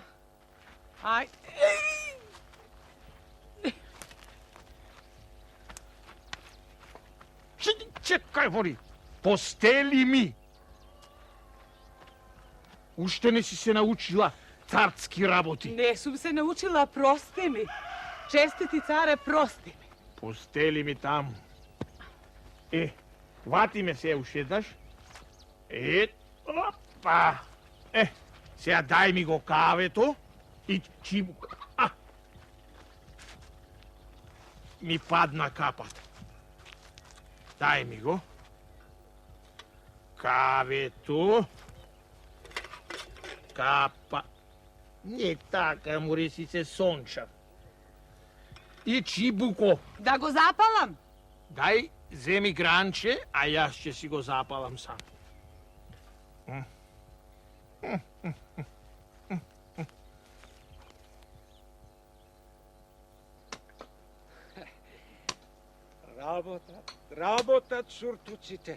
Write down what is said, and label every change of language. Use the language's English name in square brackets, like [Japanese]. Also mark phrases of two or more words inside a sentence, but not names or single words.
[Macedonian] Aj, Чекај, мори! Постели ми! Уште не си се научила царски работи. не сам се научила, прости ми. Честити царе, прости ми. Постели ми таму. Вати ме се уште еднаш. Опа! Сега дај ми го кавето и чибука. Ми падна капата. Дај ми го. Кавето. Капа. Не така, мори си се сончав. И чибуко. Да го запалам? Дај, земи гранче, а јас ќе си го запалам сам. Работат суртуците.